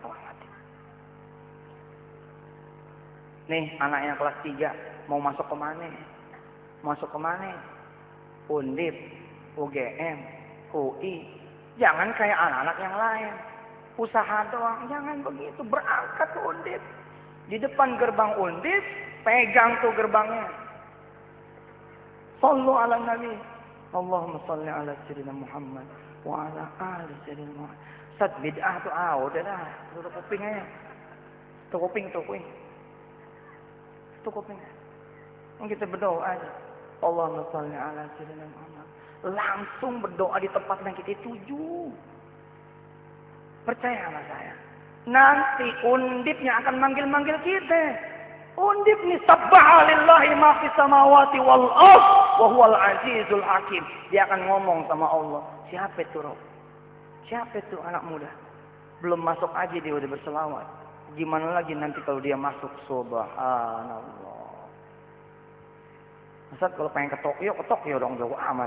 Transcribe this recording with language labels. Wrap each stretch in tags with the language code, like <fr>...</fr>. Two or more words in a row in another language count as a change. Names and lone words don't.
<id>Nih anaknya kelas 3 mau masuk ke mana? Undip, UGM, UI. Jangan kayak anak-anak yang lain. Usaha doang, jangan begitu. Berangkat ke Undip. Di depan gerbang Undip, pegang tuh gerbangnya.</id> <ar>صلوا على النبي. اللهم صل على سيدنا محمد وعلى آل سيدنا محمد.</ar> <id>Ustaz bid'ah tuh udah dah, tutup kuping aja. Tutup kuping. Kita berdoa aja.</id> <ar>اللهم صل على سيدنا محمد.</ar> <id>Langsung berdoa di tempat yang kita tuju. Percaya sama saya. Nanti undipnya akan manggil-manggil kita.</id> <ar>Undip nih سبح لله ما في السماوات والأرض وهو العزيز الحكيم.</ar> <id>Dia akan ngomong sama Allah. Siapa itu Rob? Siapa itu anak muda? Belum masuk aja dia udah berselawat. Gimana lagi nanti kalau dia masuk? Subhanallah. Ustaz kalau pengen ke Tokyo dong, jauh amat.</id>